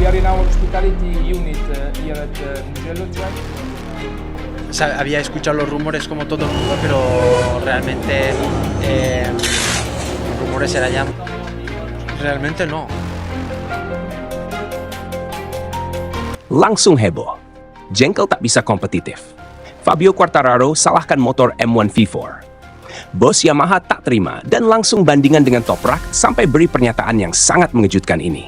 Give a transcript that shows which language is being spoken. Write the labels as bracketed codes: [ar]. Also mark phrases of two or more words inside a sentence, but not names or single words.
[en] in our hospitality unit here at Mugello Track. [es] Había escuchado los rumores como todo el mundo, pero realmente rumores era ya... Realmente no. [id] Langsung heboh. Jengkel tak bisa kompetitif. Fabio Quartararo salahkan motor M1 V4. Bos Yamaha tak terima dan langsung bandingan dengan Toprak sampai beri pernyataan yang sangat mengejutkan ini.